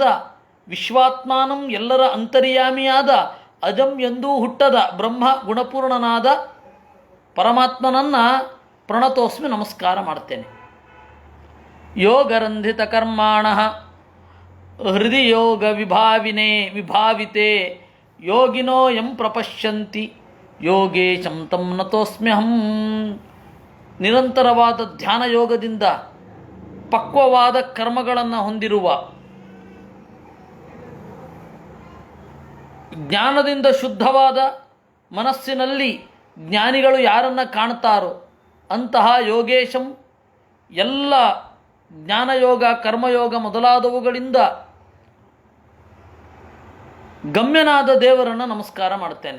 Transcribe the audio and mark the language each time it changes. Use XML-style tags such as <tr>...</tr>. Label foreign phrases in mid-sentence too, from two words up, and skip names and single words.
<kn>ವಿಶ್ವಾತ್ಮಾನಂ, ಎಲ್ಲರ ಅಂತರ್ಯಾಮಿಯಾದ. ಅಜಂ, ಎಂದೂ ಹುಟ್ಟದ ಬ್ರಹ್ಮ, ಗುಣಪೂರ್ಣನಾದ ಪರಮಾತ್ಮನನ್ನು ಪ್ರಣತೋಸ್ಮಿ, ನಮಸ್ಕಾರ ಮಾಡ್ತೇನೆ.</kn> <sa>ಯೋಗರಂಧಿತ ಕರ್ಮಾಣ ಹೃದಯ ಯೋಗ ವಿಭಾವಿತೆ ಯೋಗಿನೋ ಯಂ ಪ್ರಪಶ್ಯಂತಿ ಯೋಗೇಶಂ ತಂ ನತೋಸ್ಮ್ಯಹಂ.</sa> <kn>ನಿರಂತರವಾದ ಧ್ಯಾನ ಯೋಗದಿಂದ ಪಕ್ವವಾದ ಕರ್ಮಗಳನ್ನು ಹೊಂದಿರುವ, ಜ್ಞಾನದಿಂದ ಶುದ್ಧವಾದ ಮನಸ್ಸಿನಲ್ಲಿ ಜ್ಞಾನಿಗಳು ಯಾರನ್ನು ಕಾಣ್ತಾರೋ ಅಂತಹ ಯೋಗೇಶಂ, ಎಲ್ಲ ಜ್ಞಾನಯೋಗ ಕರ್ಮಯೋಗ ಮೊದಲಾದವುಗಳಿಂದ ಗಮ್ಯನಾದ ದೇವರನ್ನು ನಮಸ್ಕಾರ ಮಾಡ್ತೇನೆ.</kn>